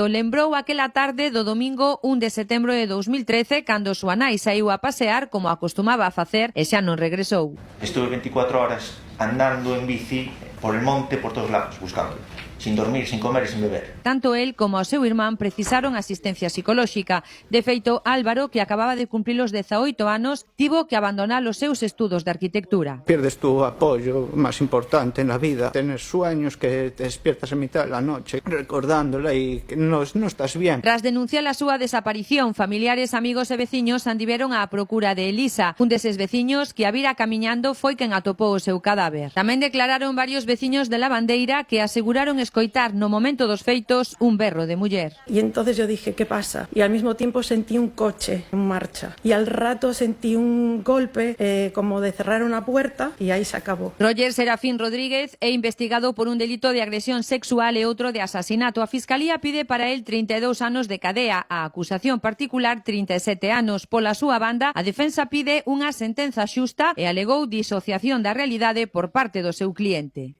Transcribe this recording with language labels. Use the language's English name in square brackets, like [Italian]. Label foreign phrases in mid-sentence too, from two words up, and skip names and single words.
[Galician] Lembrou aquela tarde do domingo 1 de setembro de 2013, cando súa nai saíu a pasear como acostumaba a facer e xa non regresou. [Spanish] Estuve 24 horas andando en bici por el monte, por todos lados, buscando, sin dormir, sin comer e sin beber. [Galician] Tanto el como o seu irmán precisaron asistencia psicolóxica. De feito, Álvaro, que acababa de cumprir os 18 anos, tivo que abandonar os seus estudos de arquitectura. [Spanish] Pierdes tu apoyo más importante en la vida. Tienes sueños que te despiertas a mitad de la noche recordándola y que no estás bien. [Galician] Tras denunciar a súa desaparición, familiares, amigos e veciños andiveron á procura de Elisa. Un deses veciños que a vira camiñando foi quen atopou o seu cadáver. Tamén declararon varios veciños de Lavandeira que aseguraron escoitar no momento dos feitos un berro de muller. [Spanish] Y entonces yo dije, ¿qué pasa? Y al mismo tiempo sentí un coche en marcha. Y al rato sentí un golpe como de cerrar una puerta y ahí se acabó. [Galician] Roger Serafín Rodríguez é investigado por un delito de agresión sexual e outro de asasinato. A Fiscalía pide para él 32 anos de cadea. A acusación particular 37 anos. Pola súa banda, a defensa pide unha sentenza xusta e alegou disociación da realidade por parte do seu cliente.